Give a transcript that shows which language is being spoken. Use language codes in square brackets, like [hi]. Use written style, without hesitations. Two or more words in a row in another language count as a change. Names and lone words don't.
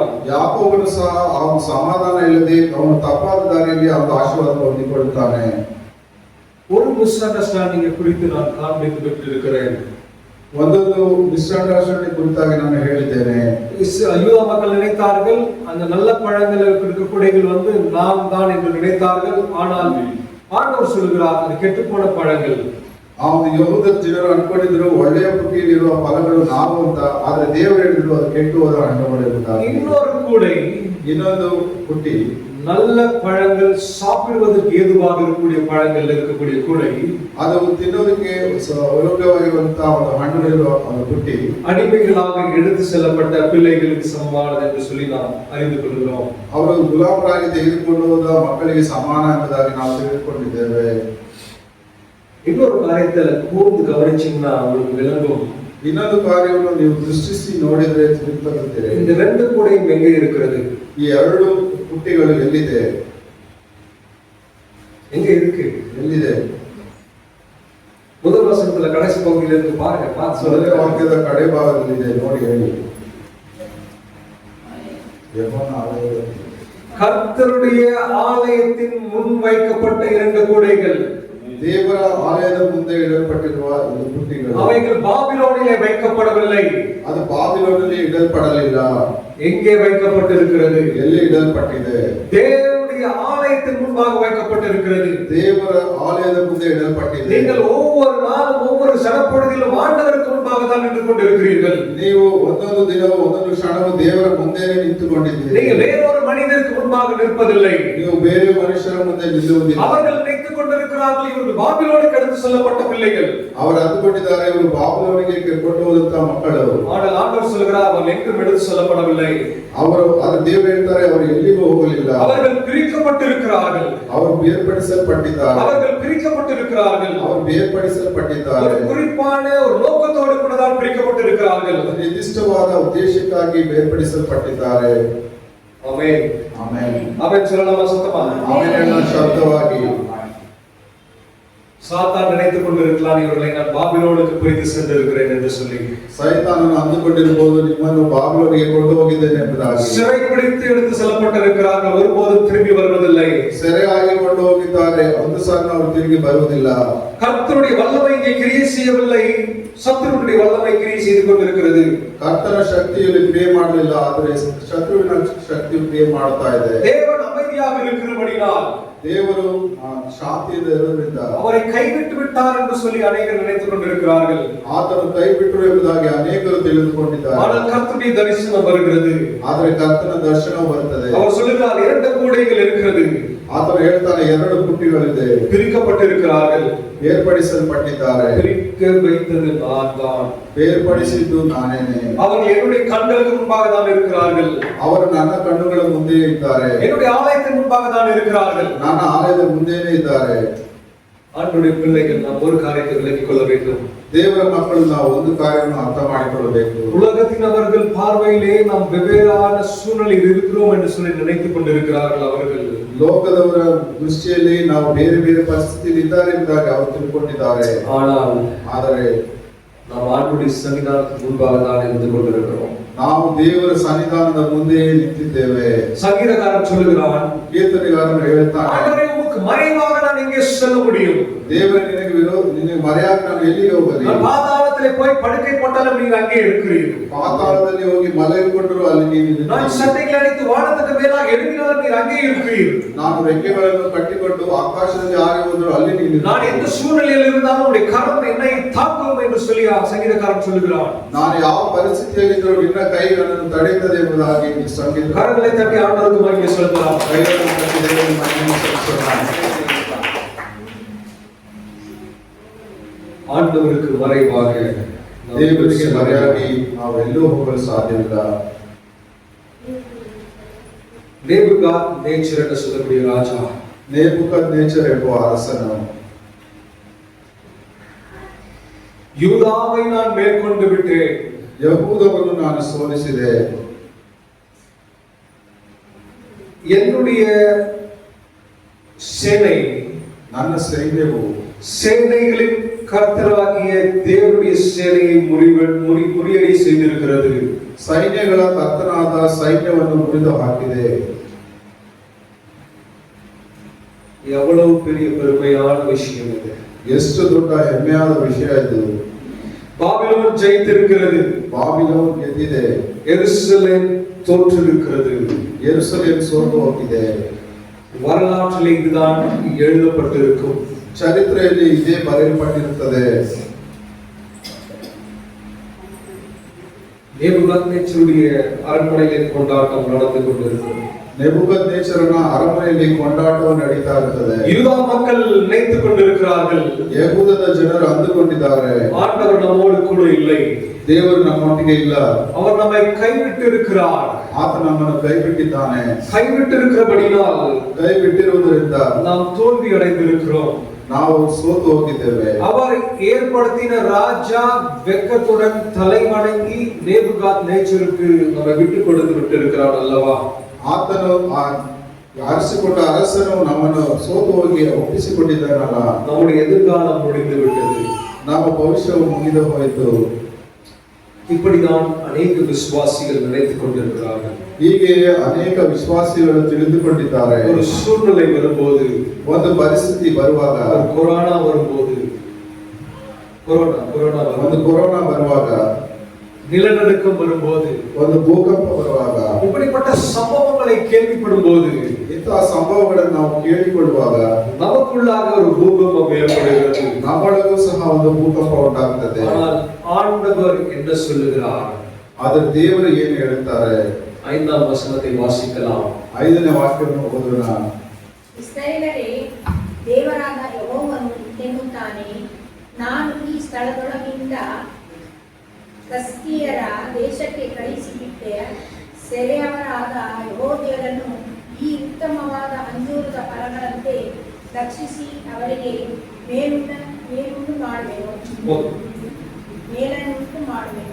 [kn] ಯಾಕೋಬನು ಸಹ ಅವನು ಸಮಾಧಾನ ಇಲ್ಲದೆ ಅವನು ತಪ್ಪಾದ ದಾರಿಯಲ್ಲಿ ಅವನು ಆಶೀರ್ವಾದ ಹೊಂದಿಕೊಳ್ಳುತ್ತಾನೆ. [ta] ஒரு மிஸ் அண்டர்ஸ்டாண்டிங்கை குறித்து நான் காண்பித்து விட்டிருக்கிறேன். [kn] ಒಂದೊಂದು ಮಿಸ್ಅಂಡರ್ಸ್ಟ್ಯಾಂಡಿಂಗ್ ಕುರಿತಾಗಿ ನಾನು ಹೇಳಿದ್ದೇನೆ. [ta] யூதா மக்கள் நினைத்தார்கள் அந்த நல்ல பழங்கள் இருக்கக்கூடியவர்கள் வந்து நாம் தான் என்று நினைத்தார்கள். ஆனால் ஆண்டவர் சொல்கிறார் அது கெட்டுப்போன பழங்கள். [kn] ಅವನು ಯಹೂದ ಜನರು ಅನ್ಕೊಂಡಿದ್ರು ಒಳ್ಳೆಯ ಪುಟ್ಟಿಯಲ್ಲಿರುವ ಫಲಗಳು ನಾವು ಅಂತ, ಆದ್ರೆ ದೇವರು ಹೇಳಿದ್ರು ಅದು ಕೆಟ್ಟು ಹೋದ ಹಣ್ಣುಗಳು ಎಂಬುದಾಗಿ. [ta] இன்னொரு கூடை, [kn] ಇನ್ನೊಂದು ಪುಟ್ಟಿ [ta] நல்ல பழங்கள் சாப்பிடுவதற்கு ஏதுவாக இருக்கக்கூடிய பழங்கள் இருக்கக்கூடிய கூடை, [kn] ಅದು ತಿನ್ನೋದಕ್ಕೆ ಯೋಗ್ಯವಾಗಿರುವಂತಹ ಒಂದು ಹಣ್ಣುಗಳಿರುವ ಒಂದು ಪುಟ್ಟಿ [ta] அடிமைகளாக எடுத்து செல்லப்பட்ட பிள்ளைகளுக்கு சமமானது என்று சொல்லி நாம் அறிந்து கொள்கிறோம். [kn] ಅವರು ಗುಲಾಮರಾಗಿ ತೆಗೆದುಕೊಂಡು ಹೋದ ಮಕ್ಕಳಿಗೆ ಸಮಾನ ಎಂಬುದಾಗಿ ನಾವು ತಿಳಿದುಕೊಂಡಿದ್ದೇವೆ. [ta] இன்னொரு காரியத்தை கூர்ந்து கவனிச்சீங்கன்னா உங்களுக்கு விளங்கும். [kn] ಇನ್ನೊಂದು ಕಾರ್ಯವನ್ನು ನೀವು ದೃಷ್ಟಿಸಿ ನೋಡಿದ್ರೆ ತಿಳಿದುಕೊಳ್ಳುತ್ತೀರಿ. [ta] இந்த ரெண்டு கூடையும் எங்கே இருக்கிறது? [kn] ಈ ಎರಡು ಪುಟ್ಟಿಗಳು ಎಲ್ಲಿದೆ? [ta] எங்க இருக்கு? [kn] ಎಲ್ಲಿದೆ? [ta] முதல் வசனத்துல கடைசி பகுதியில இருந்து பாருங்க. பார்த்து [kn] ಮೊದಲನೇ [ta] சொல்லுங்க. [kn] ವಾಕ್ಯದ ಕಡೆ ಭಾಗದಲ್ಲಿದೆ, ನೋಡಿ ಹೇಳಿ. [ta] கர்த்தருடைய ஆலயத்தின் முன் வைக்கப்பட்ட இரண்டு கூடைகள், [kn] ದೇವರ ಆಲಯದ ಮುಂದೆ ಇಡಲ್ಪಟ್ಟಿರುವ ಎರಡು ಪುಟ್ಟಿಗಳು, [ta] அவைகள் பாபிலோனிலே வைக்கப்படவில்லை. [kn] ಅದು ಬಾಬಿಲೋನಲ್ಲಿ ಇಡಲ್ಪಡಲಿಲ್ಲ. [ta] எங்கே வைக்கப்பட்டிருக்கிறது? [kn] ಎಲ್ಲಿ ಇಡಲ್ಪಟ್ಟಿದೆ? [ta] தேவனுடைய ஆலயத்தின் முன்பாக வைக்கப்பட்டிருக்கிறது. [kn] ದೇವರ ಆಲಯದ ಮುಂದೆ ಇಡಲ್ಪಟ್ಟಿದೆ. [ta] நீங்கள் ஒவ்வொரு நாளும் ஒவ்வொரு சடப்பொழுதிலும் ஆண்டவருக்கு முன்பாக தான் நின்று கொண்டிருக்கிறீர்கள். [kn] ನೀವು ಒಂದೊಂದು ದಿನವೂ ಒಂದೊಂದು ಕ್ಷಣವೂ ದೇವರ ಮುಂದೆನೇ ನಿಂತುಕೊಂಡಿದ್ದೀರಿ. [ta] நீங்கள் வேறொரு மனிதருக்கு முன்பாக நிற்பதில்லை. [kn] ನೀವು ಬೇರೆ ಮನುಷ್ಯರ ಮುಂದೆ ನಿಲ್ಲುವುದಿಲ್ಲ. [ta] அவர்கள் நினைத்துக் கொண்டிருக்கிறார்கள் இவர்கள் பாபிலோனுக்கு எடுத்து செல்லப்பட்ட பிள்ளைகள். [kn] ಅವರು ಅಂದುಕೊಂಡಿದ್ದಾರೆ ಇವರು ಬಾಬಿಲೋನಿಗೆ ಕೊಂಡು ಹೋದಂತಹ ಮಕ್ಕಳು. [ta] ஆனால் ஆண்டவர் சொல்கிறார் அவர்கள் எங்கும் எடுத்து செல்லப்படவில்லை. [kn] ಅವರು ಅದು ದೇವರು ಹೇಳ್ತಾರೆ ಅವರು ಎಲ್ಲಿಗೂ ಹೋಗಲಿಲ್ಲ. [ta] அவர்கள் பிரிக்கப்பட்டிருக்கிறார்கள். [kn] ಅವರು ಬೇರ್ಪಡಿಸಲ್ಪಟ್ಟಿದ್ದಾರೆ. [ta] அவர்கள் பிரிக்கப்பட்டிருக்கிறார்கள். [kn] ಅವರು ಬೇರ್ಪಡಿಸಲ್ಪಟ್ಟಿದ್ದಾರೆ. [ta] ஒரு குறிப்பான ஒரு நோக்கத்தோடு கூட தான் பிரிக்கப்பட்டிருக்கிறார்கள். [kn] ನಿರ್ದಿಷ್ಟವಾದ ಉದ್ದೇಶಕ್ಕಾಗಿ ಬೇರ್ಪಡಿಸಲ್ಪಟ್ಟಿದ್ದಾರೆ. [ta] ஆமென். [kn] ಆಮೆನ್. [ta] ஆமென் சொல்லலாமா சத்தமா? [kn] ಆಮೆನ್ ಎನ್ನುವ ಶಬ್ದವಾಗಿ [ta] சாத்தான் நினைத்துக் கொண்டிருக்கலாம் இவர்களை நான் பாபிலோனுக்கு பிரித்து சென்றிருக்கிறேன் என்று சொல்லி. [kn] ಸೈತಾನನು ಅಂದುಕೊಂಡಿರಬಹುದು ನಿಮ್ಮನ್ನು ಬಾಬಿಲೋನಿಗೆ ಕೊಂಡು ಹೋಗಿದ್ದೇನೆ ಎಂಬುದಾಗಿ. [ta] சிறை பிடித்து எடுத்து செல்லப்பட்டிருக்கிறார்கள், ஒருபோதும் திரும்பி வருவதில்லை. [kn] ಸೆರೆಯಾಗಿ ಕೊಂಡು ಹೋಗಿದ್ದಾರೆ, ಒಂದು ಸಾರಿ ಅವರು ತಿರುಗಿ ಬರುವುದಿಲ್ಲ. [ta] கர்த்தருடைய வல்லமை இங்கே கிரியை செய்யவில்லை, சத்துருடைய வல்லமை கிரியை செய்து கொண்டிருக்கிறது. [kn] ಕರ್ತನ ಶಕ್ತಿಯಲ್ಲಿ ಕ್ರಿಯೆ ಮಾಡಲಿಲ್ಲ, ಆದರೆ ಶತ್ರುವಿನ ಶಕ್ತಿಯು ಕ್ರಿಯೆ ಮಾಡ್ತಾ ಇದೆ. [ta] தேவன் அமைதியாக இருக்கிறபடியால், [kn] ದೇವರು ಶಾಂತಿಯಿಂದ ಇರುವುದರಿಂದ [ta] அவரை கைவிட்டு விட்டார் என்று சொல்லி அநேகர் நினைத்துக் கொண்டிருக்கிறார்கள். [kn] ಆತನು ಕೈ ಬಿಟ್ಟರು ಎಂಬುದಾಗಿ ಅನೇಕರು ತಿಳಿದುಕೊಂಡಿದ್ದಾರೆ. [ta] ஆனால் கர்த்தருடைய தரிசனம் வருகிறது. [kn] ಆದರೆ ಕರ್ತನ ದರ್ಶನ ಬರುತ್ತದೆ. [ta] அவர் சொல்லுகிறார் இரண்டு கூடைகள் இருக்கிறது. [kn] ಆತನು ಹೇಳ್ತಾನೆ ಎರಡು ಪುಟ್ಟಿಗಳಿದೆ, [ta] பிரிக்கப்பட்டிருக்கிறார்கள். [kn] ಬೇರ್ಪಡಿಸಲ್ಪಟ್ಟಿದ್ದಾರೆ. [ta] பிரிக்க வைத்தது நான் தான், [kn] ಬೇರ್ಪಡಿಸಿದ್ದು ನಾನೇನೆ. [ta] அவர்கள் என்னுடைய கண்களுக்கு முன்பாக தான் இருக்கிறார்கள். [kn] ಅವರು ನನ್ನ ಕಣ್ಣುಗಳ ಮುಂದೆ ಇದ್ದಾರೆ. [ta] என்னுடைய ஆலயத்தின் முன்பாக தான் இருக்கிறார்கள். [kn] ನನ್ನ ಆಲಯದ ಮುಂದೆನೇ ಇದ್ದಾರೆ. [ta] ஆண்டவருடைய பிள்ளைகள் நாம் ஒரு காரியத்தை விளங்கிக் கொள்ள வேண்டும். [kn] ದೇವರ ಮಕ್ಕಳು ನಾವು ಒಂದು ಕಾರ್ಯವನ್ನು ಅರ್ಥ ಮಾಡಿಕೊಳ್ಳಬೇಕು. [ta] உலகத்தினவர்கள் பார்வையிலே நாம் வெவ்வேறான சூழ்நிலையில் இருக்கிறோம் என்று சொல்லி நினைத்துக் கொண்டிருக்கிறார்கள். அவர்கள் [kn] ಲೋಕದವರ ದೃಷ್ಟಿಯಲ್ಲಿ ನಾವು ಬೇರೆ ಬೇರೆ ಪರಿಸ್ಥಿತಿಯಲ್ಲಿ ಇದ್ದಾರೆ ಎಂಬುದಾಗಿ ಅವರು ತಿಳ್ಕೊಂಡಿದ್ದಾರೆ. ಆದರೆ [ta] நாம் ஆண்டவருடைய சன்னிதானத்துக்கு முன்பாக தான் இருந்து கொண்டிருக்கிறோம். [kn] ನಾವು ದೇವರ ಸನ್ನಿಧಾನದ ಮುಂದೆ ನಿಂತಿದ್ದೇವೆ. [ta] சங்கீதக்காரன் சொல்லுகிறான், [kn] ಕೀರ್ತನೆಗಾರನು ಹೇಳ್ತಾನೆ, [ta] ஆண்டவரே உமக்கு மறைவாக நான் எங்கே செல்ல முடியும்? [kn] ದೇವರೇ ನಿನಗೆ ಮರೆಯಾಗಿ ನಾನು ಎಲ್ಲಿಗೆ ಹೋಗಲಿ? [ta] நான் பாதாளத்திலே போய் படுக்கை போட்டாலும் நீங்க அங்கே இருக்கிறீர்கள். [kn] ಪಾತಾಳದಲ್ಲಿ ಹೋಗಿ ಮಲಗಿಕೊಂಡರೂ ಅಲ್ಲಿ ನೀನು. [ta] நான் சட்டைகளை அடித்து வானத்துக்கு மேலாக எழுப்பினாலும் நீர் அங்கே இருக்கிறீர்கள். [kn] ನಾನು ರೆಕ್ಕೆಗಳನ್ನು ಕಟ್ಟಿಕೊಂಡು ಆಕಾಶದಲ್ಲಿ ಹಾರಿ ಹೋದರೂ ಅಲ್ಲಿ ನೀನು. [ta] நான் எந்த சூழ்நிலையில் இருந்தாலும் உடைய கரம் என்னை தாக்கும் என்று சொல்லி சங்கீதக்காரன் சொல்லுகிறான். [kn] ನಾನು ಯಾವ ಪರಿಸ್ಥಿತಿಯಲ್ಲಿದ್ದರೂ ನಿನ್ನ ಕೈ ನನ್ನನ್ನು ತಡೆಯುತ್ತದೆ ಎಂಬುದಾಗಿ ಸಂಗೀತ. [ta] கரங்களை தட்டி ஆண்டவருக்கு மகிமை செலுத்தலாம். [kn] ಕೈಗಳನ್ನು ತಟ್ಟಿ ದೇವರಿಗೆ ಮಹಿಮೆ ಸಲ್ಲಿಸೋಣ. [ta] ஆண்டவருக்கு மறைவாக [kn] ದೇವರಿಗೆ ಮರೆಯಾಗಿ ನಾವು ಎಲ್ಲೂ ಹೋಗಲು ಸಾಧ್ಯವಿಲ್ಲ. [ta] நேபுகாத்நேச்சர் என்று சொல்லக்கூடிய ராஜா, [kn] நேபுகாத்நேச்சர் ಎಂಬ ಅರಸನು, [ta] யூதாவை நான் மேற்கொண்டு விட்டேன், [kn] ಯಹೂದವನ್ನು ನಾನು ಸೋಲಿಸಿದೆ. [ta] என்னுடைய சேனை [kn] ನನ್ನ ಸೈನ್ಯವು [ta] சேனைகளின் கர்த்தராகிய தேவனுடைய சேனையை முறியடி செய்திருக்கிறது. [kn] ಸೈನ್ಯಗಳ ಕರ್ತನಾದ ಸೈನ್ಯವನ್ನು ಮುರಿದು ಹಾಕಿದೆ. [ta] எவ்வளவு பெரிய பெருமையான விஷயம் இது! [kn] ಎಷ್ಟು ದೊಡ್ಡ ಹೆಮ್ಮೆಯಾದ ವಿಷಯ ಇದು. [ta] பாபிலோன் ஜெயித்திருக்கிறது. [kn] ಬಾಬಿಲೋನ್ ಗೆದ್ದಿದೆ. [ta] எருசலேம் தோற்றிருக்கிறது. [kn] ಯೆರೂಸಲೇಮ್ ಸೋತು ಹೋಗಿದೆ. [ta] வரலாற்றில் இதுதான் எழுதப்பட்டிருக்கும். [kn] ಚರಿತ್ರೆಯಲ್ಲಿ ಇದೇ ಬರೆಯಲ್ಪಟ್ಟಿರುತ್ತದೆ. [ta] நேபுகாத்நேச்சருடைய அரண்மனையிலே கொண்டாட்டம் நடந்து கொண்டிருக்கிறது. [kn] ನೆಬೂಕದ್ನೆಚ್ಚರನ ಅರಮನೆಯಲ್ಲಿ ಕೊಂಡಾಟವು ನಡೀತಾ ಇರುತ್ತದೆ. [ta] யூதா மக்கள் நினைத்துக் கொண்டிருக்கிறார்கள், [kn] ಯೆಹೂದದ ಜನರು ಅಂದುಕೊಂಡಿದ್ದಾರೆ, [ta] ஆண்டவர் நம்மோடு கூட இல்லை, [kn] ದೇವರು ನಮ್ಮೊಟ್ಟಿಗೆ ಇಲ್ಲ, [ta] அவர் நம்மை கைவிட்டு இருக்கிறார். [kn] ಆತ ನಮ್ಮನ್ನು ಕೈ ಬಿಟ್ಟಿದ್ದಾನೆ. [ta] கைவிட்டு இருக்கிறபடியால் [kn] ಕೈ ಬಿಟ್ಟಿರುವುದರಿಂದ [ta] நாம் தோல்வி அடைந்திருக்கிறோம். [kn] ನಾವು ಸೋತು ಹೋಗಿದ್ದೇವೆ. [ta] அவர் ஏற்படுத்தின ராஜா வெக்கத்துடன் தலை வணங்கி நேபுகாத்நேச்சருக்கு நம்மை விட்டு கொடுத்து விட்டு இருக்கிறார் அல்லவா? [kn] ಆತನು ಆರಿಸಿಕೊಂಡ ಅರಸನು ನಮ್ಮನ್ನು ಸೋತು ಹೋಗಿ ಒಪ್ಪಿಸಿಕೊಂಡಿದ್ದಾನಲ್ಲ. [ta] நம்முடைய எதிர்காலம் முடிந்து விட்டது, [kn] ನಮ್ಮ ಭವಿಷ್ಯವು ಮುಗಿದು ಹೋಯಿತು. [ta] இப்படிதான் அநேக விசுவாசிகள் நினைத்துக் கொண்டிருக்கிறார்கள். [kn] ಹೀಗೆ ಅನೇಕ ವಿಶ್ವಾಸಿಗಳು ತಿಳಿದುಕೊಂಡಿದ್ದಾರೆ. [ta] ஒரு சூழ்நிலை வரும்போது, [kn] ಒಂದು ಪರಿಸ್ಥಿತಿ ಬರುವಾಗ, [ta] கொரோனா வரும்போது, [kn] ಒಂದು ಕೊರೋನಾ ಬರುವಾಗ, [ta] நிலநடுக்கம் வரும்போது, [kn] ಒಂದು ಭೂಕಂಪ ಬರುವಾಗ, [ta] இப்படிப்பட்ட சம்பவங்களை கேள்விப்படும் போது, [kn] ಇಂತಹ ಸಂಭವಗಳನ್ನು ನಾವು ಕೇಳಿಕೊಳ್ಳುವಾಗ [ta] நமக்குள்ளாக ஒரு பூகம்பம் ஏற்படுகிறது. [kn] ನಮ್ಮೊಳಗೂ ಸಹ ಒಂದು ಭೂಕಂಪ ಉಂಟಾಗುತ್ತದೆ. [ta] ஆனால் ஆண்டவர் என்ன சொல்லுகிறார்? [kn] ಆದರೆ ದೇವರು ಏನು ಹೇಳುತ್ತಾರೆ? [ta] 5ஆம் வசனத்தை வாசிக்கலாம். [kn] 5ನೇ ವಾಕ್ಯವನ್ನು ಓದೋಣ. ಇಸ್ರಾಯೇಲರೇ, ದೇವರಾದ ಯೆಹೋವನು ಇಂತೆನ್ನುತ್ತಾನೆ, ನಾನು ಈ ಸ್ಥಳದೊಳಗಿಂದ ಕಸ್ದೀಯರ ದೇಶಕ್ಕೆ ಕಳುಹಿಸಿಬಿಟ್ಟೆ. ಸೆರೆಯವರಾದ ಯೆಹೂದ್ಯರನ್ನು ಈ ಉತ್ತಮವಾದ ಅಂಜೂರದ ಫಲಗಳಂತೆ ರಕ್ಷಿಸಿ ಅವರಿಗೆ ಮೇಲುಂಟು ಮಾಡುವೆನು.